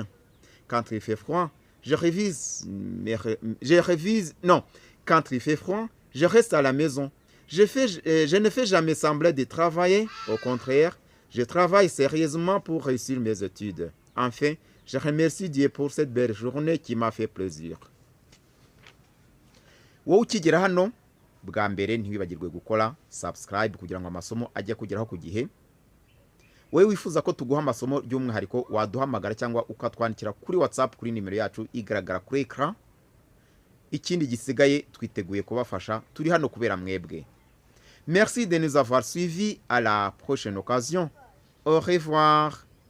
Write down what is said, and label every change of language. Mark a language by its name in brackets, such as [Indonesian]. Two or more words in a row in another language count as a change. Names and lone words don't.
[French] Quand il fait froid, quand il fait froid, je reste à la maison. Je ne fais jamais semblant de travailler. Au contraire, je travaille sérieusement pour réussir mes études. Enfin, je remercie Dieu pour cette belle journée qui m'a fait plaisir. [Kinyarwanda] Wowe ukigera hano bwa mbere ntiwibagirwe gukora subscribe kugira ngo amasomo ajye kugeraho ku gihe. Wowe wifuza ko tuguha amasomo by'umwihariko waduhamagara cyangwa ukatwandikira kuri WhatsApp kuri nimero yacu igaragara kuri ekran. Ikindi gisigaye twiteguye kubafasha, turi hano kubera mwebwe. [French] Merci de nous avoir suivis. À la prochaine occasion. Au revoir.